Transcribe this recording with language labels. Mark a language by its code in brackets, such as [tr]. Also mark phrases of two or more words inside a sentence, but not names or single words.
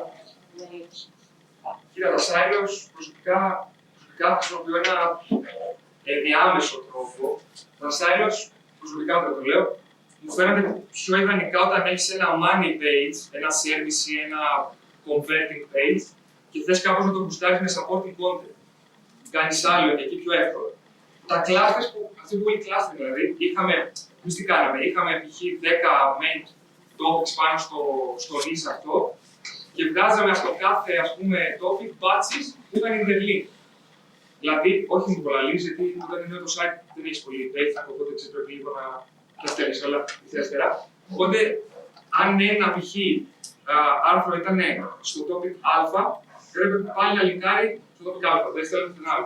[el] Κοίτα, τα silos προσωπικά χρησιμοποιώ ένα ενδιάμεσο τρόπο. Τα silos, προσωπικά δεν το λέω, μου φαίνονται πιο ιδανικά όταν έχεις ένα [en] money page, [el] ένα service ή ένα [en] converting page [el] και θες κάπως να το μπουστάρεις με [en] supporting content. [el] Κάνεις άλλο και εκεί πιο εύκολο. Τα clusters που, αυτοί που είναι cluster δηλαδή, εμείς τι κάναμε, είχαμε π.χ. 10 [en] main topics [el] πάνω στο list αυτό και βγάζαμε στο κάθε ας πούμε [en] topic batches [el] που ήταν interlink. Δηλαδή, όχι με πολλά links, γιατί όταν είναι το site δεν έχει πολύ data, οπότε πρέπει λίγο να τα στέλνεις όλα ευθεία. Οπότε, αν ένα π.χ. άρθρο ήταν στο topic α, πρέπει πάλι να λιγκάρει στο topic α, δεν στέλνει τον άλλο.